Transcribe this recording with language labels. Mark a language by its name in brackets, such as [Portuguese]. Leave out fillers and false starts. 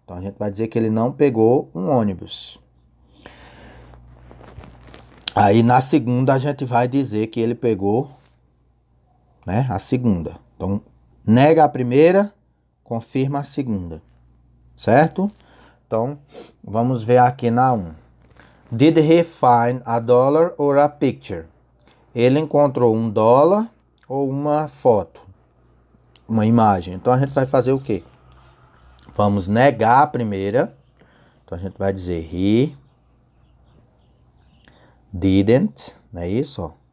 [Portuguese] Então, a gente vai dizer que ele não pegou um ônibus. Aí, na segunda, a gente vai dizer que ele pegou, né, a segunda. Então, nega a primeira, confirma a segunda. Certo? Então, vamos ver aqui na 1. [English] Did he find a dollar or a picture? [Portuguese] Ele encontrou um dólar ou uma foto, uma imagem. Então, a gente vai fazer o quê? Vamos negar a primeira. Então, a gente vai dizer he didn't, não é isso? Ó.